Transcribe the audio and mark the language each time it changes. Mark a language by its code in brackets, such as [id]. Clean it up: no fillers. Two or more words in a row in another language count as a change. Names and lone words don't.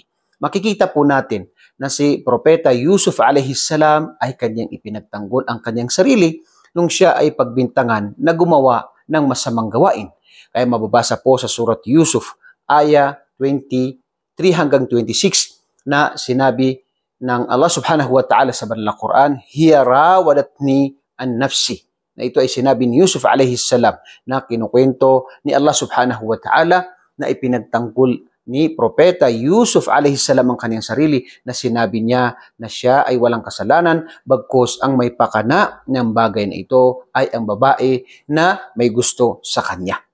[tl] Makikita po natin na si Propeta Yusuf alaihissalam ay kanyang ipinagtanggol ang kanyang sarili nung siya ay pagbintangan na gumawa ng masamang gawain. Kaya mababasa po sa surat Yusuf, aya 23 hanggang 26 na sinabi ng Allah [ar] subhanahu wa ta'ala [tl] sa banal na Quran, [ar] hiya rawadatni an nafsi. [tl] Na ito ay sinabi ni Yusuf [ar] alayhi salam [tl] na kinukwento ni Allah [ar] subhanahu wa ta'ala [tl] na ipinagtanggol ni Propeta Yusuf [ar] alayhi salam [tl] ang kanyang sarili na sinabi niya na siya ay walang kasalanan bagkus ang may pakana ng bagay na ito ay ang babae na may gusto sa kanya.